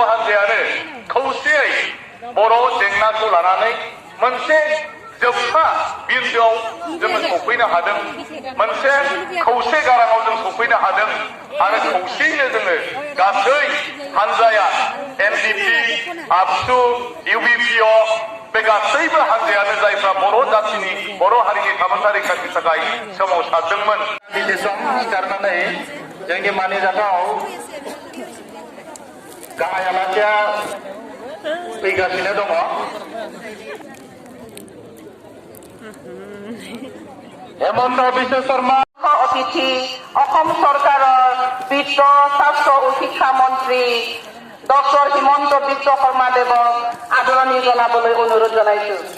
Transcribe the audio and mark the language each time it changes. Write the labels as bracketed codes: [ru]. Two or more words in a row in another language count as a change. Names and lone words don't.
[brx] हान्जायानो खौसेयै बर' जेंनाखौ लानानै मोनसे जोबथा बिन्दोआव जोङो सफैनो हादों, मोनसे खौसे गाराङाव जों सफैनो हादों आरो खौसेयैनो जोङो गासै हान्जाया एनडिपि, आबसु, इउबिपिअ बे गासैबो हान्जायानो जायफ्रा बर' जातिनि बर' हारिनि थामोनथा रैखाथिनि थाखाय सोमावसारदोंमोन। सिखारनानै जोंनि मानिजाथाव गाहाय आलासिया फैगासिनो दङ। [as] हेमন্ত বিশ্ব শৰ্মা অতিথি অসম চৰকাৰৰ বিত্ত স্বাস্থ্য ও শিক্ষা মন্ত্ৰী ডক্টৰ হিমন্ত বিশ্ব শৰ্মা দেৱক আদৰণি জনাবলৈ অনুৰোধ জনাইছো।